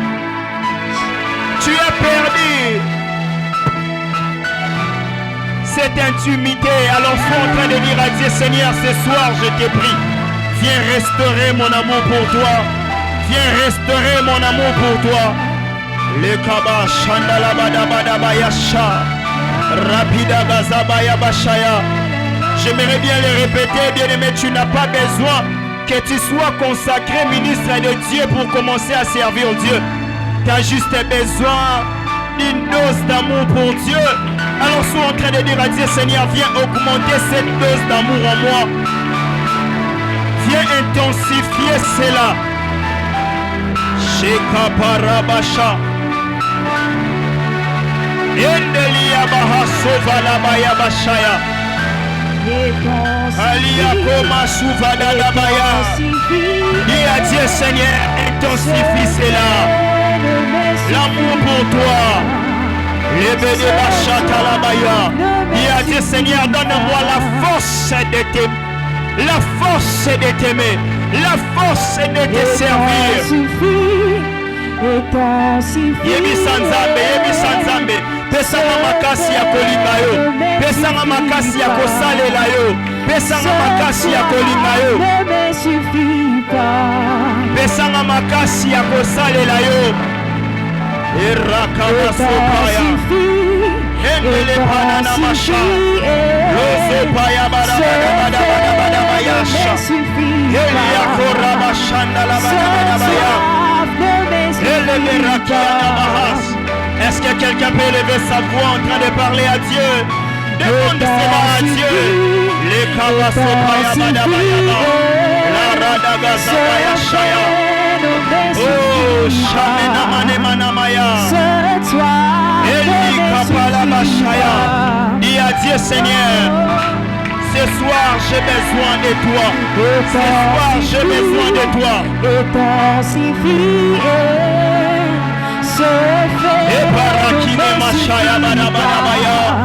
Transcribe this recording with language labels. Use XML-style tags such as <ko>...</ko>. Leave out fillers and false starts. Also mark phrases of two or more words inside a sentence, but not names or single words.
<fr>Tu as perdu cette intimité. Alors sois en train de dire à Dieu, Seigneur, ce soir je te prie, viens restaurer mon amour pour toi. Viens restaurer mon amour pour toi. Le kaba shandala bada bada bayasha. Rapida gazabaya bashaya. J'aimerais bien le répéter, bien-aimé, tu n'as pas besoin que tu sois consacré ministre de Dieu pour commencer à servir Dieu. Tu as juste besoin d'une dose d'amour pour Dieu. Alors sois en train de dire à Dieu, Seigneur, viens augmenter cette dose d'amour en moi. Viens intensifier cela. Sheka parabasha. Endelia baha sovala baya bashaya. Alia koma souvada la baya. Dis à Dieu, Seigneur, intensifie cela. L'amour pour toi. Lebe de bachata la baya. Dis à Dieu, Seigneur, donne-moi la force de t'aimer. La force de t'aimer. La force de te servir.</fr> <ln>Yebi sanzambe, yebi sanzambe. Pesanga makasi ya kolinga yo. Pesanga makasi ya kosalela yo. Pesanga makasi ya kolinga yo. Pesanga makasi ya kosalela yo. Erakama sopaya. Endele panana masha. Losopaya bada bada bada bada bada bayasha. Elia koraba shanda la bada bada baya. Elele rakiana bahas.</ln> <fr>Est-ce que quelqu'un peut lever sa voix en train de parler à Dieu? Demande cela à Dieu. Les kabasopaya bada bada bada. La radaga zabaya shaya. Oh, shamena mane manamaya. Eli kapala bashaya. Dis à Dieu, Seigneur, ce soir j'ai besoin de toi. Ce soir j'ai besoin de toi. Et parakine mashaya banabanabaya.</fr>